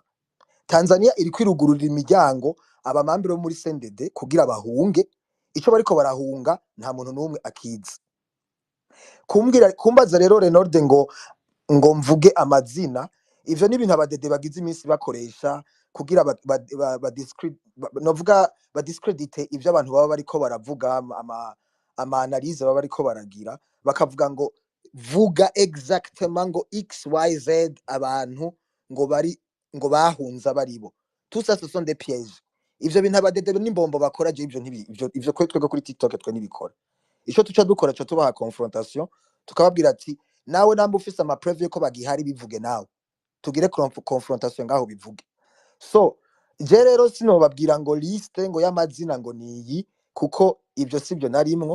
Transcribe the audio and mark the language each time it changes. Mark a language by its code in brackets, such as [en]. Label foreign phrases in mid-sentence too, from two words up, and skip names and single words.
[rn] Tanzania iri kwirugururira imiryango abamambiro muri CNDD kugira bahunge ico bariko barahunga nta muntu numwe akiza kumbaza rero Renorde ngo mvuge amazina, ivyo ni ibintu abadede bagize iminsi bakoresha kugira novuga badiscredite ivyo abantu baba bariko baravuga, ama analyse baba bariko baragira, bakavuga ngo vuga exactement ngo XYZ abantu ngo bahunza baribo. [fr] Tout ça ce sont des pièges. [rn] Ivyo bintu abadede n'imbombo bakora je ivyo twebwe kuri TikTok twe nibikora. Ico tuca dukora cyo tubaha confrontation, tukababwira ati nawe namba ufise ama preuve yuko bagihari bivuge nawe. Tugire confrontation ngaho bivuge. So je rero sinobabwira ngo liste ngo y'amazina ngo niyi kuko ivyo sivyo narimwo.